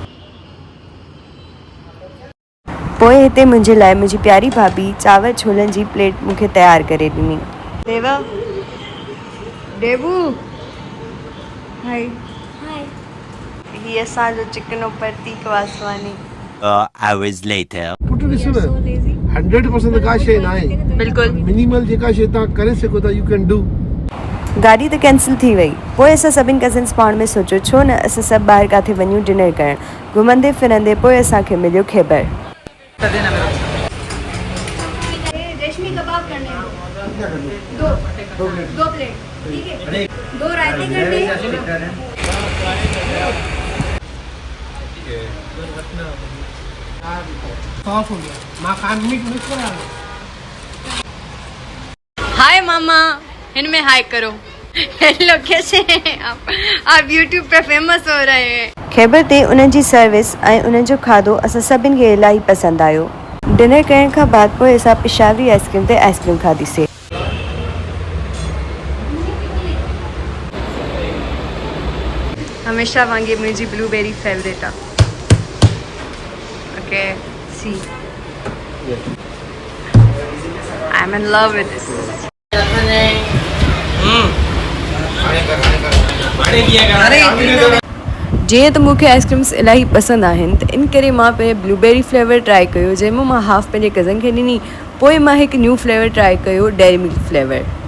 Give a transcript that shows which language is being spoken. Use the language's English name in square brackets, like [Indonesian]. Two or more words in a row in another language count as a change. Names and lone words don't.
[Sindhi] पोइ हिते मुंहिंजे लाइ मुंहिंजी प्यारी भाभी चांवर छोलनि जी प्लेट मूंखे तयारु करे ॾिनी देबू हाय ही असांजो चिकनो प्रतीक वासवानी [English] Hours later. [Sindhi] पुट ॾिस न 100% का शइ न आहे बिल्कुलु मिनिमल जेका शइ तव्हां करे सघो था [English] you can do [Sindhi] गाॾी त कैंसिल थी वई पोइ असां सभिनि कज़िन्स पाण में सोचियो छो न असां सभु ॿाहिरि किथे वञूं डिनर करणु घुमंदे फिरंदे पोइ असांखे मिलियो ख़ैबर [Urdu] रेशमी कबाब करने हैं दो प्लेट ठीक है 2 रायते करने हैं सॉस हो गया [Sindhi] मां खान मीट मिक्स करा हाय मामा हिन में हाय करो [Urdu] हेलो कैसे हैं आप यूट्यूब पे फेमस हो रहे हैं। [Sindhi] ख़ैबर ते उन्हनि जी सर्विस ऐं उन्हनि जो खाधो असां सभिनि खे इलाही पसंदि आयो। डिनर करण खां बाद पोइ असां पिशावरी आइस्क्रीम ते आइस्क्रीम खाधीसीं। हमेशा वांगुरु मुंहिंजी [English] blueberry favourite [Sindhi] आहे। [English] OK see I'm in love with this. [Sindhi] जीअं त मूंखे आइस्क्रीम्स इलाही पसंदि आहिनि त इन करे मां पहिरें [English] blueberry flavour try [Sindhi] कयो, जंहिंमें मां हाफ पंहिंजे कज़न खे ॾिनी। पोइ मां हिकु [English] new flavour try [Sindhi] कयो, डेयरी मिल्क फ्लेवर।